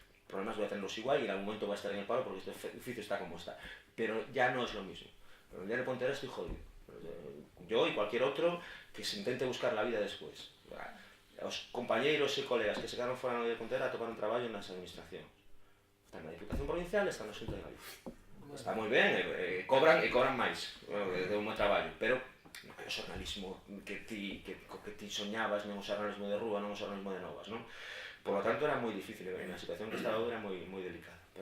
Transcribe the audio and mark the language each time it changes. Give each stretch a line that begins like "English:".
Spanish: Problemas voy a tenerlos igual y en algún momento voy a estar en el paro porque este oficio está como está. Pero ya no es lo mismo. Pero en el diario Pontevedra estoy jodido. Yo y cualquier otro que se intente buscar la vida después. Los compañeros y colegas que se quedaron fuera de Pontevedra tocaron trabajo en las administraciones. Están en la Diputación Provincial, están en la Xunta de Galicia.
Galician: Está moi ben, cobran máis de un traballo, pero non é o xornalismo que ti soñabas, non o xornalismo de rúa, non o xornalismo de novas, non?
Spanish: Por lo tanto,
Galician: era moi difícil, a situación que estaba era moi delicada.